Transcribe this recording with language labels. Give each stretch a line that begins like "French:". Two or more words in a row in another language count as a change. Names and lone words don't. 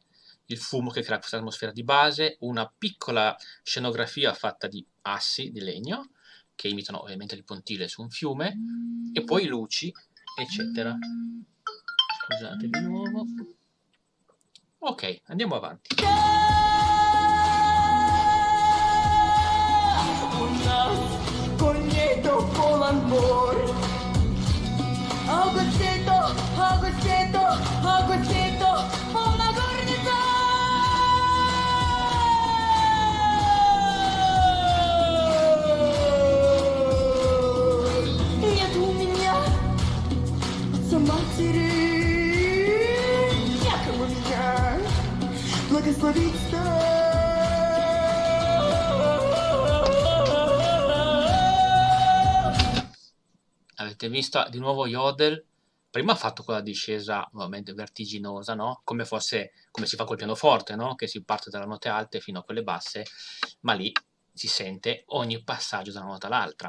Italian: Il fumo che crea questa atmosfera di base, una piccola scenografia fatta di assi di legno che imitano ovviamente il pontile su un fiume e poi luci, eccetera. Scusate di nuovo. Ok, andiamo avanti.
Russian: у нас коней то полон двор. Агусето, Агусето, Агусето, полна горница. Нет у меня отца матери, некому меня благословить стать.
Italian: Avete visto di nuovo yodel, Prima ha fatto quella discesa ovviamente vertiginosa, no? Come si fa col pianoforte, no? Che si parte dalle note alte fino a quelle basse, ma lì si sente ogni passaggio da una nota all'altra.